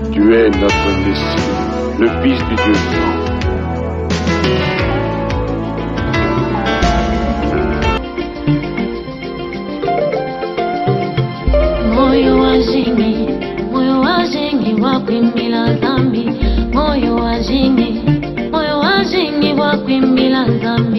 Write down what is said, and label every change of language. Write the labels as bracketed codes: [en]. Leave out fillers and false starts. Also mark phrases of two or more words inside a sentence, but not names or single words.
[fr] Tu es notre Messie, le Fils du Dieu vivant. [lua] Moyo wazingi wakwimbila nzambi. Moyo wazingi wakwimbila nzambi.